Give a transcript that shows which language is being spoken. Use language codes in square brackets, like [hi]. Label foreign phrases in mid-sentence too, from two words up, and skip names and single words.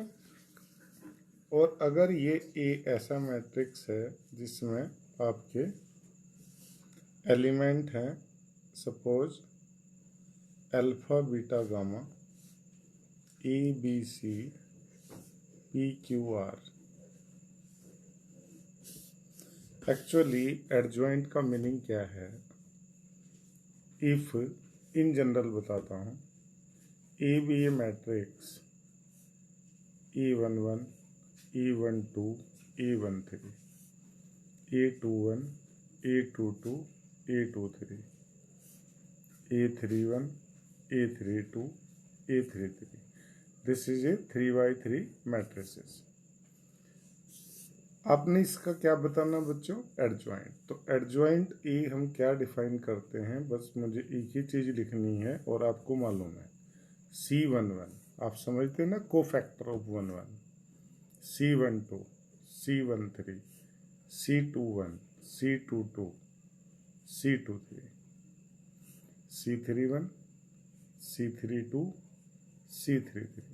[hi] और अगर ये ए ऐसा मैट्रिक्स है जिसमें आपके एलिमेंट हैं, सपोज अल्फा, बीटा, गामा, ए बी सी पी क्यू आर. एक्चुअली एडजॉइंट का मीनिंग क्या है? [en] if in general [hi] बताता हूँ, ए बी ए मैट्रिक्स E11, E12, E13, A21, A22, A23, A31, A32, A33. [en] This is a 3 by 3 matrices. [hi] आपने इसका क्या बताना बच्चों? एडजॉइंट. तो एडजॉइंट ए हम क्या डिफाइन करते हैं, बस मुझे एक ही चीज लिखनी है और आपको मालूम है. C11 आप समझते हैं ना, [en] cofactor of 11, [hi] C12, C13, C21, C22, C23, C31, C32, C33.